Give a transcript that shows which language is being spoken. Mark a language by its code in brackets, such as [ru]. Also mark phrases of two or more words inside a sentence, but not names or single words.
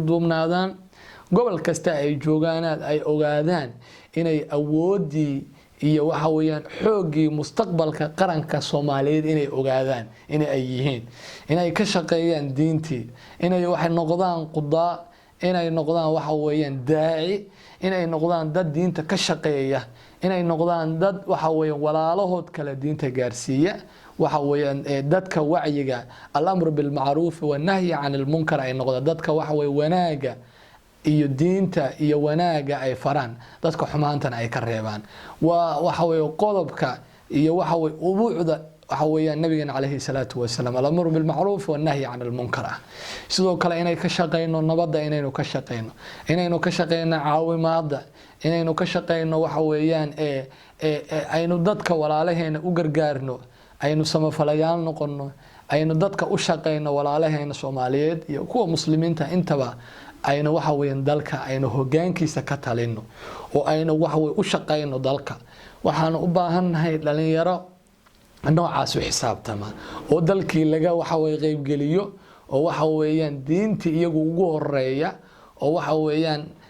[so] duubnaadaan gobol kasta ay joogaan ay ogaadaan inay awoodii iyo waxa weeyaan xoogii mustaqbalka qaranka Soomaaliyeed inay ogaadaan inay ay yihiin inay ka shaqeeyaan diintii inay wax noqdaan qudaa inay noqdaan waxa weeyaan daaci inay noqdaan dad diinta ka shaqeeya inay noqdaan dad waxa weeyaan walaalahood kala diinta gaarsiiya waxa weeyaan dadka wacyiga [ar] الأمر بالمعروف والنهي عن المنكر [so] ay noqdaan dadka waxa weey wanaaga iyo diinta iyo wanaaga ay faraan dadka xumaantana ay ka reebaan waxa way qodobka iyo waxa way ubuucda waxa weeyaan nabiga kaleey [ar] الصلاة والسلام الأمر بالمعروف والنهي عن المنكر [so] sidoo kale inay ka shaqeeyno nabadda inaynu ka shaqeeyno caawimaadda inaynu ka shaqeeyno waxa weeyaan aynu dadka walaalaheena u gargaarno aynu samafalayaal noqono aynu dadka u shaqeeyno walaalaheena Soomaaliyeed iyo kuwa muslimiinta intaba aynu waxa weeyaan dalka aynu hoggaankiisa ka talino oo aynu waxa way u shaqeeyno dalka waxaan u baahanahay dhalinyaro noocaas u xisaabtama oo dalkii laga waxa way qayb geliyo oo waxa weeyaan diinta iyagu ugu horeeya oo waxa weeyaan